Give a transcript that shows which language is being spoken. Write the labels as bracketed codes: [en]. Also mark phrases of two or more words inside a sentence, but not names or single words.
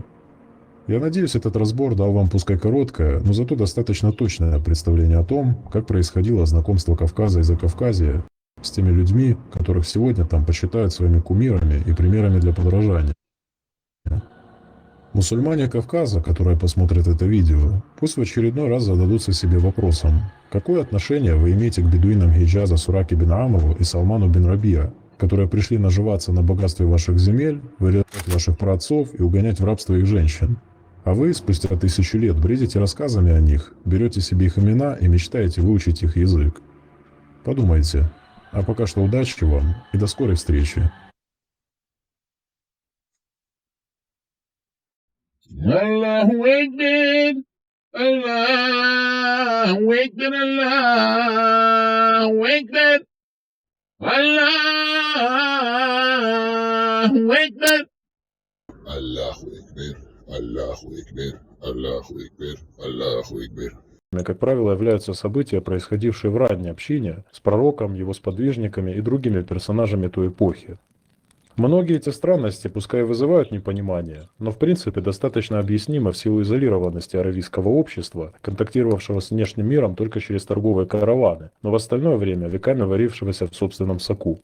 [ru] Я надеюсь, этот разбор дал вам пускай короткое, но зато достаточно точное представление о том, как происходило знакомство Кавказа и Закавказья с теми людьми, которых сегодня там почитают своими кумирами и примерами для подражания. Мусульмане Кавказа, которые посмотрят это видео, пусть в очередной раз зададутся себе вопросом, какое отношение вы имеете к бедуинам Хиджаза Сураки бин Амру и Салману бин Рабия, которые пришли наживаться на богатстве ваших земель, вырезать ваших праотцов и угонять в рабство их женщин. А вы, спустя 1000 лет, бредите рассказами о них, берете себе их имена и мечтаете выучить их язык. Подумайте. А пока что удачи вам и до скорой встречи. [ar] الله أكبر، الله أكبر، الله أكبر، الله أكبر. الله أكبر، الله أكبر، الله أكبر، الله أكبر. [ru] Как правило, являются события, происходившие в ранней общине, с пророком, его сподвижниками и другими персонажами той эпохи. Многие эти странности пускай вызывают непонимание, но в принципе достаточно объяснимы в силу изолированности аравийского общества, контактировавшего с внешним миром только через торговые караваны, но в остальное время веками варившегося в собственном соку.